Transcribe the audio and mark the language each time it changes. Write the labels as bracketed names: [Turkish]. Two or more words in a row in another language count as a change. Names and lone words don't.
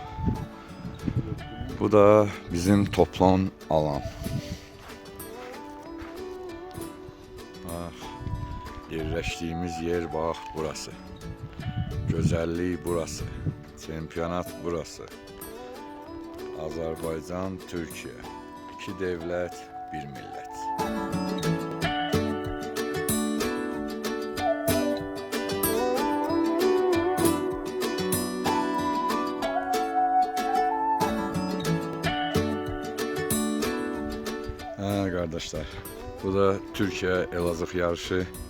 [Turkish] Bu da bizim toplan alan. [Azerbaijani] Bax, yerləşdiyimiz yer bax burası. Gözəllik burası. Çempionat burası. Azərbaycan, [Turkish] Türkiye. İki devlet, bir millet. Kardeşler, bu da Türkiye Elazığ yarışı.